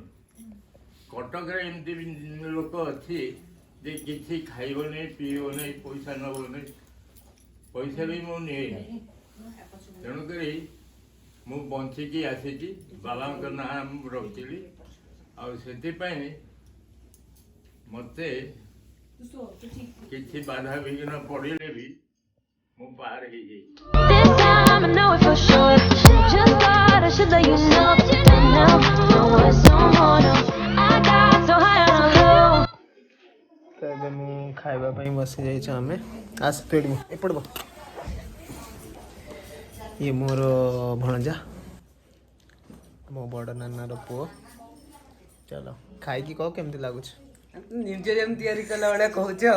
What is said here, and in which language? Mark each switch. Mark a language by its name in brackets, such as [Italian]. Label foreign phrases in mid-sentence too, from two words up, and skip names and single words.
[Odia] କଟକରେ ଏମିତି ଲୋକ ଅଛି ଯେ କିଛି ଖାଇବନି, ପିଇବନି, ପଇସା ନେବନି, ପଇସା ବି ମୁଁ ନିଏନି। ତେଣୁକରି ମୁଁ ବଞ୍ଚିକି ଆସିଛି, ବାବାଙ୍କ ନାଁ ମୁଁ ରଖିଥିଲି। ଆଉ ସେଥିପାଇଁ ମୋତେ କିଛି ବାଧାବିଘ୍ନ ପଡ଼ିଲେ ବି ମୁଁ ପାର ହେଇଯାଇଛି। [English] This time I know it for sure. Just thought I should let you know. Now, no words, no more, no. I got so high on a low. [Odia] ତ ଏବେ ମୁଁ ଖାଇବା ପାଇଁ ବସି ଯାଇଛୁ ଆମେ। ଆସ ପେଡ଼ି ଏପଟ ବ। ଇଏ ମୋର ଭଣଜା, ମୋ ବଡ଼ ନାନାର ପୁଅ। ଚାଲ ଖାଇକି କହ କେମିତି ଲାଗୁଛି। ନିଜେ ଯେମିତି ତିଆରି କଲା ଭଳିଆ କହୁଛ ଆଉ।